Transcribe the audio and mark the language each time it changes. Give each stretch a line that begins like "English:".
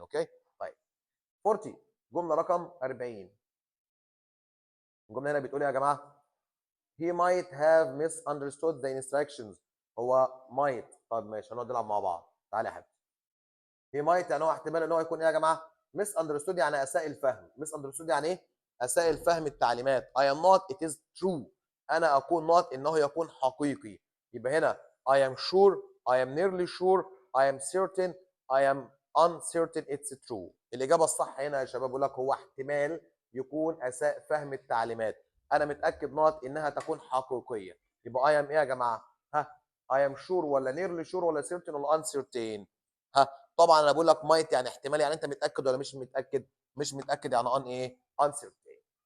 Arabic: اوكي طيب 40 جمله رقم 40، الجمله هنا بتقول يا جماعه he might have misunderstood the instructions، هو might، طب ماشي هنقعد نلعب مع بعض، تعالى يا حبيبي. he might يعني هو احتمال ان هو يكون ايه يا جماعه؟ misunderstood يعني اساء الفهم، misunderstood يعني ايه؟ اساء الفهم التعليمات.
English: I am not it is true، انا اكون not انه يكون حقيقي، يبقى هنا I am sure I am nearly sure I am certain I am uncertain it's true.
Arabic: الاجابه الصح هنا يا شباب بقول لك هو احتمال يكون اساء فهم التعليمات، انا متاكد not انها تكون حقيقيه، يبقى I am ايه يا جماعه؟ ها I am sure ولا nearly sure ولا certain ولا uncertain؟ ها طبعا انا بقول لك might يعني احتمال، يعني انت متاكد ولا مش متاكد؟ مش متاكد يعني ان ايه؟ uncertain.